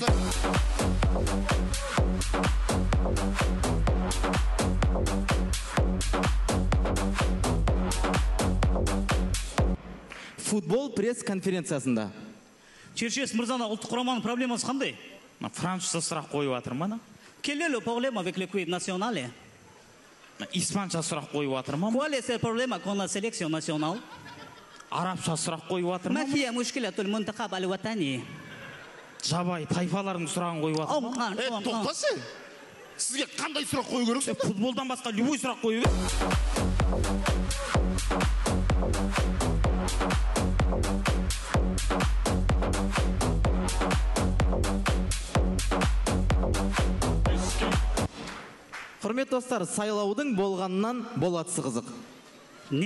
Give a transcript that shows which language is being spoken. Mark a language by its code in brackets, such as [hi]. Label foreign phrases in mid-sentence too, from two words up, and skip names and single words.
[kk] Футбол пресс-конференциясында. Черчес мырзана ұлттық құраманың проблемасы қандай? Французша сұрақ қойып жатыр ма? [fr] Quel est le problème avec l'équipe nationale? [kk] Испанша сұрақ қойып жатыр ма? [fr] Quel est le problème avec la sélection nationale? [kk] Арабша сұрақ қойып жатыр ма? [ar] ما هي مشكلة المنتخب الوطني? [kk] Жабай тайфалардың сұрағын қойып жатыр ма? Тоқташы. Сізге қандай сұрақ қою керексің? Футболдан басқа любой сұрақ қою керек. Құрметті достар, сайлаудың болғаннан болатысы қызық.